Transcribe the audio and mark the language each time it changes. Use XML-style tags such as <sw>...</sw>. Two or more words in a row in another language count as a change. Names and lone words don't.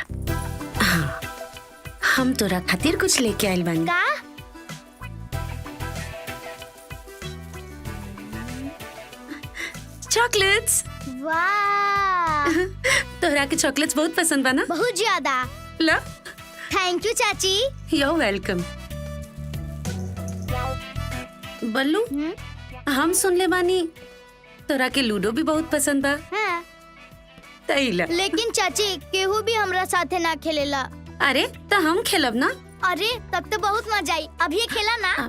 <bho>हाँ, हम तोरा खातिर कुछ लेके आइल बानी। का? चॉकलेट्स। वाह, तोहरा के चॉकलेट्स बहुत पसंद बा ना? बहुत ज्यादा। ला।</bho> <en>Thank you चाची। You're welcome।</en> <bho>बल्लू, हम सुन ले बानी तोरा के लूडो भी बहुत पसंद बा। हाँ। तैला। लेकिन चाची केहू भी हमरा साथे ना खेलेला। अरे तो हम खेलब ना। अरे तब तो बहुत मजा आई। अभी खेला ना।</bho>